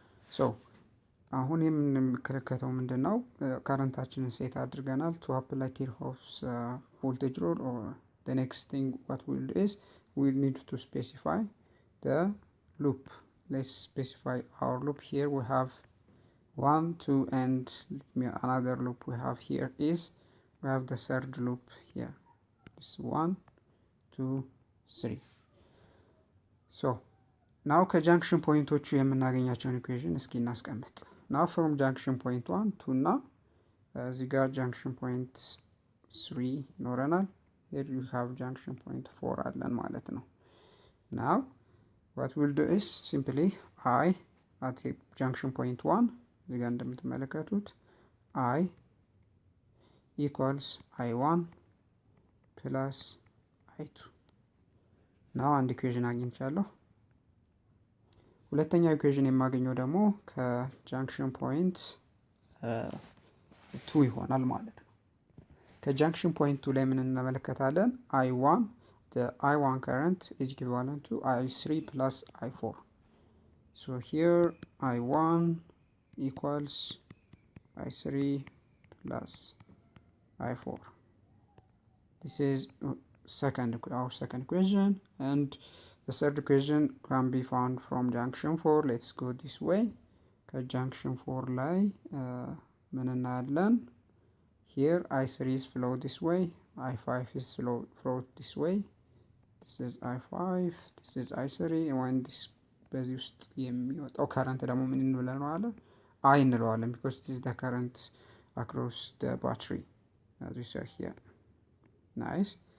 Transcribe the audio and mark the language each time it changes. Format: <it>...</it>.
<en>So</en> <am>አሁን የምንመለከተው ምንድነው ካረንታችንን ሴት አድርገናል</am> <en>to apply Kirchhoff's voltage rule or the next thing what we will do is we need to specify the loop. Let's specify our loop. Here we have 1, 2, and another loop we have here is we have the third loop here. This 1, 2, 3. So now</en> <am>ከጃንክሽን ፖይንቶቹ የምናገኛቸውን ኢኩዌሽን እስኪ እናስቀምጥ።</am> <en>now from junction point 1 to now እዚህ ጋር junction point 3</en> <am>ይኖረናል።</am> <en>here you have junction point 4</en> <am>አለን ማለት ነው።</am> <en>now what we'll do is simply I at junction point 1</en> <am>እዚህ ጋር እንደምትመለከቱት</am> <en>I equals I1 plus I2 now</en> <am>አንድ ኢኩዌሽን አግኝቻለሁ። ሁለተኛው ኢኩዌሽን የማገኘው ደግሞ ከጃንክሽን ፖይንት 2 ይሆናል ማለት ነው። ከጃንክሽን ፖይንት 2 ላይ ምን እንመለከታለን?</am> <en>I1 the I1 current is equivalent to I3 plus I4. So here I1 equals I3 plus I4. This is our second equation, and the third equation can be found from junction 4. Let's go this way.</en> <am>Junction 4 ላይ ምን እናያለን?</am> <en>Here I3 is flow this way, I5 is flow this way. This is I5, this is I3, and when this</en> <am>በዚህ ውስጥ የሚወጣው</am> <en>current</en> <am>ደግሞ ምን እንለዋለን?</am> <en>I</en> <am>እንለዋለን,</am> <en>because this is the current across the battery, as we saw here. Nice.</en>